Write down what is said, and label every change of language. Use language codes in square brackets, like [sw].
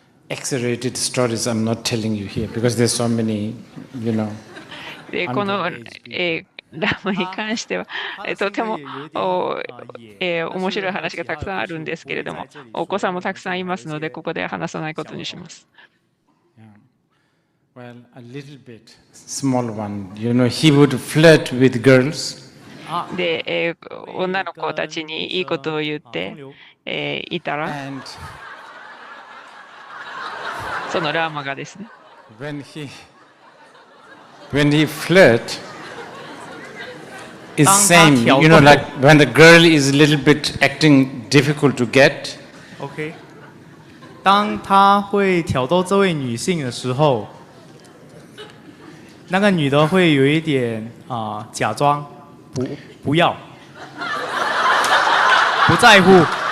[en] exaggerated stories I'm not telling you here because there's so many, you know. [ja] で、この、ラムに関しては、とても面白い話がたくさんあるんですけれども、お子さんもたくさんいますので、ここで話さないことにします。 [en] Well, a little bit small one. You know, he would flirt with girls. [ja] で、女の子たちにいいことを言って、いたら、そのラーマがですね。 [en] When he flirt, is same. You know, like when the girl is a little bit acting difficult to get. [zh] OK， 当他会挑逗这位女性的时候，那个女的会有一点假装不要，不在乎。